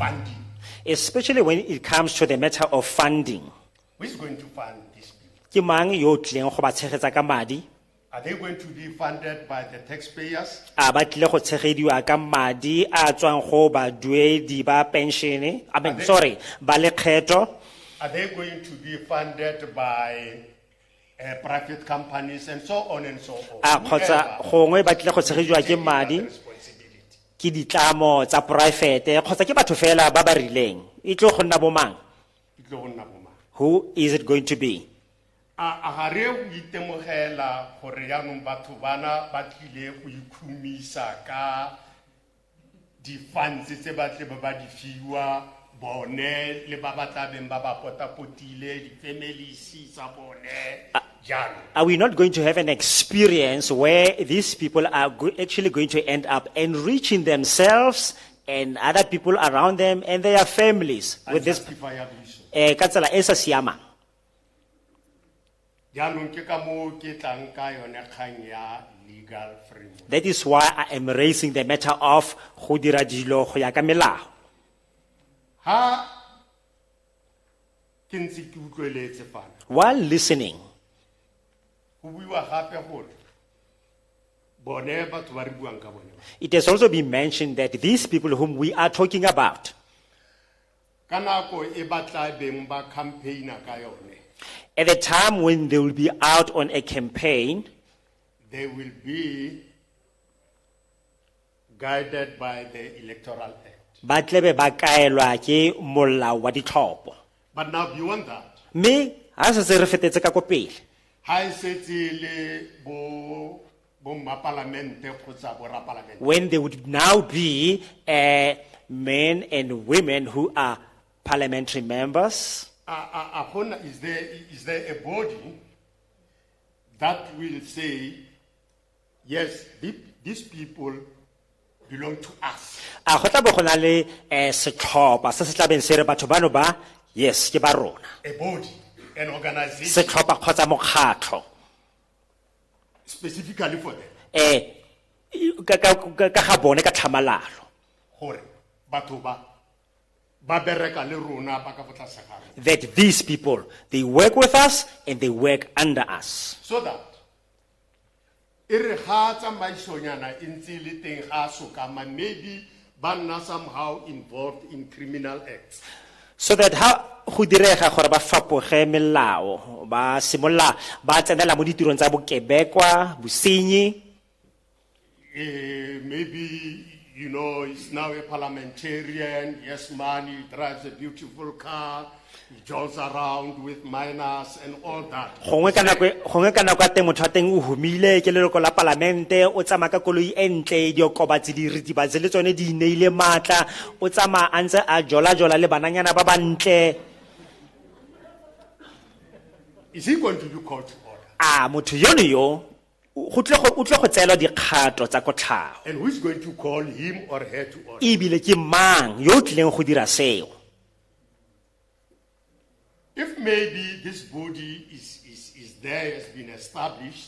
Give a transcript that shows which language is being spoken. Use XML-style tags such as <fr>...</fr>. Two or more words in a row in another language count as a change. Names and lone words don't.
<en>Especially when it comes to the matter of funding. Who is going to fund this bill?</en> <tn>Ke mang yo o tlileng go ba tshegetsa ka madi?</tn> <en>Are they going to be funded by the taxpayers?</en> <tn>A ba tlile go tshegediwa ka madi a tswang go baduedi ba pension, ba lekgetho?</tn> <en>Are they going to be funded by private companies and so on and so on?</en> <tn>A kgotsa gongwe ba tlile go tshegediwa ke madi</tn> <en>Responsibility.</en> <tn>ke ditlamo tsa private kgotsa ke batho fela ba ba rileng? E tlo go nna bo mang?</tn> <en>It will not be. Who is it going to be?</en> <tn>A gare o itemogela gore yaanong batho bana ba tlile go ikhumisa ka di-funds tse ba tle ba di fiwa bone le ba ba tla beng ba ba potapotile di-families tsa bone jalo.</tn> <en>Are we not going to have an experience where these people are actually going to end up enriching themselves and other people around them and their families with this Unjustifiably so.</en> <tn>ka tsela e sa siamang? Jaanong ke ka moo ke tlang ka yone kgang ya</tn> <en>legal framework. That is why I am raising the matter of</en> <tn>go dira dilo go ya ka melao. Ha ke ntse ke utlweletse fana</tn> <en>While listening,</en> <tn>go buiwa gape gore bone batho ba re buang ka bone ba.</tn> <en>it has also been mentioned that these people whom we are talking about,</en> <tn>Ka nako e ba tla beng ba campaigner ka yone,</tn> <en>at the time when they will be out on a campaign, they will be guided by the Electoral Act.</en> <tn>ba tlebe ba kaelwa ke molao wa ditlhopho.</tn> <en>But now beyond that,</en> <tn>Mme ha se se re fetetse ka ko pele, ha e setse le bo mapalamente kgotsa bo rapalamente,</tn> <en>when they would now be men and women who are parliamentary members, is there a body that will say, yes, these people belong to us?</en> <tn>a go tla bo go na le setlhopha se se tlabeng se re batho bano ba, yes, ke ba rona.</tn> <en>A body, an organization</en> <tn>Setlhopha kgotsa mokgatlho</tn> <en>specifically for them.</en> <tn>ka ga bone ka tlhamalalo, Gore batho ba bereka le rona ba ka fa tlase ga rona.</tn> <en>that these people, they work with us and they work under us. So that</en> <tn>e re ga tsamaisonyana e ntse le teng ga sokama, maybe ba nna</tn> <en>somehow involved in criminal acts. So that</en> <tn>ha go direga gore ba fapoge melao, ba simolla ba tsenela mo ditirong tsa bokebekwa, bosenyi,</tn> <en>Maybe, you know, he's now a parliamentarian. Yes, man, he drives a beautiful car. He jolts around with minors and all that.</en> <tn>gongwe ka nako ya teng motho wa teng o humile ke leloko la palamente, o tsamaya ka koloi e ntle, diokobatsi di ritibatsi le tsone di neile maatla, o tsamaya a ntse a jola le bananyana ba ba ntle.</tn> <en>Is he going to be called to order?</en> <tn>A motho yono yo o tle go tseelwa dikgato tsa kotlhago,</tn> <en>And who is going to call him or her to order?</en> <tn>ebile ke mang yo o tlileng go dira seo?</tn> <en>If maybe this body is there, has been established,</en>